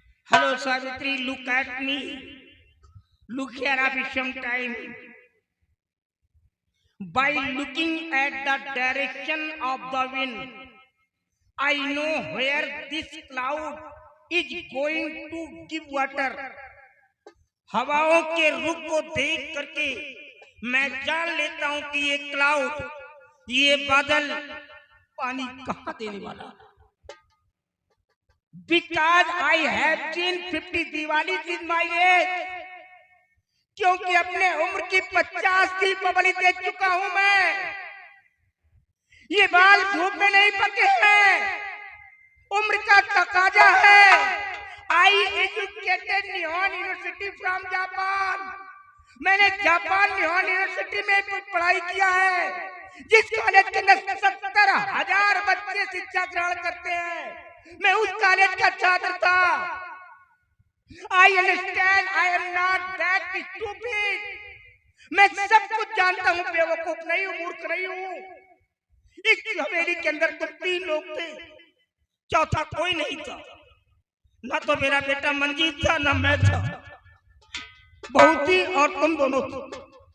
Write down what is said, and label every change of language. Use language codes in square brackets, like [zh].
[en] Hello Savitri, look at me. Look here, Abhi, sometime. By looking at the direction of the wind, I know where this cloud is going to give water. [hi] हवाओं के रुख को देख करके मैं जान लेता हूं कि ये क्लाउड, ये बादल पानी कहां देने वाला। [en] Because I have seen 50 Diwali in my age, [hi] क्योंकि अपने उम्र की 50 की पबली देख चुका हूं मैं। ये बाल धूप में नहीं पके हैं, उम्र का तकाजा है। [en] I educated Nihon university from Japan. [hi] मैंने जापान निहोन यूनिवर्सिटी में पढ़ाई किया है, जिस कॉलेज के अंदर 70,000 बच्चे शिक्षा ग्रहण करते हैं। मैं उस कॉलेज का छात्र था। [en] I understand, I am not that stupid. [hi] मैं सब कुछ जानता हूँ, बेवकूफ नहीं हूँ, मूर्ख नहीं हूँ। इस हवेली के अंदर तो 3 लोग थे, चौथा कोई नहीं था। ना तो मेरा बेटा मंजीत था, ना मैं था। बहुत ही और तुम दोनों थे।